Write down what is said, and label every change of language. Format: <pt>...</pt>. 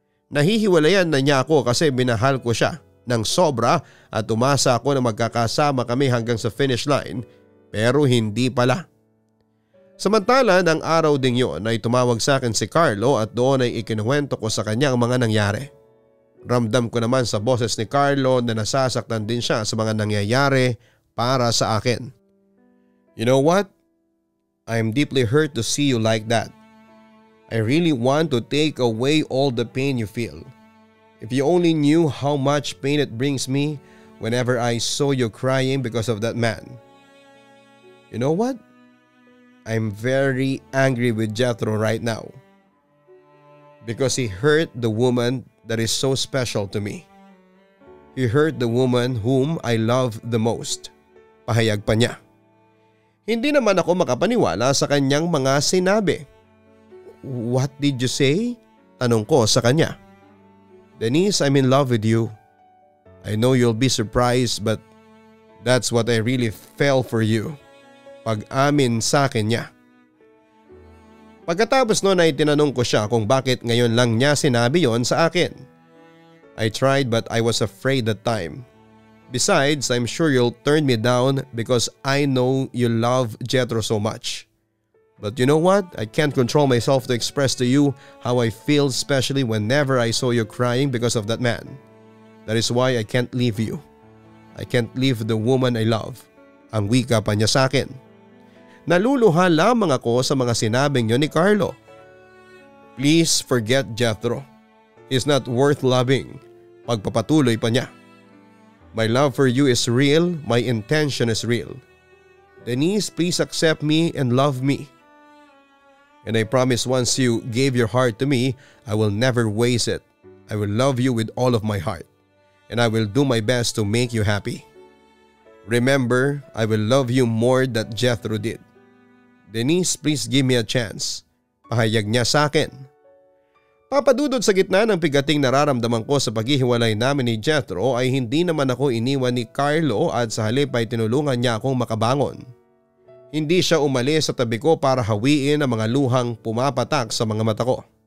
<tl>Nahihiwalayan na niya ako kasi minahal ko siya ng sobra at umasa ako na magkakasama kami hanggang sa finish line pero hindi pala. Samantala ng araw ding yun ay tumawag sa akin si Carlo at doon ay ikinuwento ko sa kanya ang mga nangyari. Ramdam ko naman sa boses ni Carlo na nasasaktan din siya sa mga nangyayari para sa akin.</tl> <en>You know what? I am deeply hurt to see you like that. I really want to take away all the pain you feel. If you only knew how much pain it brings me whenever I saw you crying because of that man. You know what? I'm very angry with Jethro right now. Because he hurt the woman that is so special to me. He hurt the woman whom I love the most.</en> <tl>Pahayag pa niya. Hindi naman ako makapaniwala sa kanyang mga sinabi.</tl> <en>What did you say?</en> <tl>Tanong ko sa kanya.</tl> <en>Denise, I'm in love with you. I know you'll be surprised but that's what I really fell for you.</en> <tl>Pag-amin sa akin niya. Pagkatapos noon ay tinanong ko siya kung bakit ngayon lang niya sinabi yon sa akin.</tl> <en>I tried but I was afraid that time. Besides, I'm sure you'll turn me down because I know you love Jethro so much. But you know what? I can't control myself to express to you how I feel, especially whenever I saw you crying because of that man. That is why I can't leave you. I can't leave the woman I love.</en> <tl>Ang wika pa niya sa akin. Naluluha lamang ako sa mga sinabing yun ni Carlo.</tl> <en>Please forget Jethro. He's not worth loving.</en> <tl>Pagpapatuloy pa niya.</tl> <en>My love for you is real. My intention is real. Denise, please accept me and love me. And I promise once you gave your heart to me, I will never waste it. I will love you with all of my heart. And I will do my best to make you happy. Remember, I will love you more than Jethro did. Denise, please give me a chance.</en> <tl>Pahayag niya sa akin. Papadudod sa gitna ng bigating nararamdaman ko sa paghihiwalay namin ni Jethro ay hindi naman ako iniwan ni Carlo at sa halip ay tinulungan niya akong makabangon. Hindi siya umalis sa tabi ko para hawiin ang mga luhang pumapatak sa mga mata ko.</tl>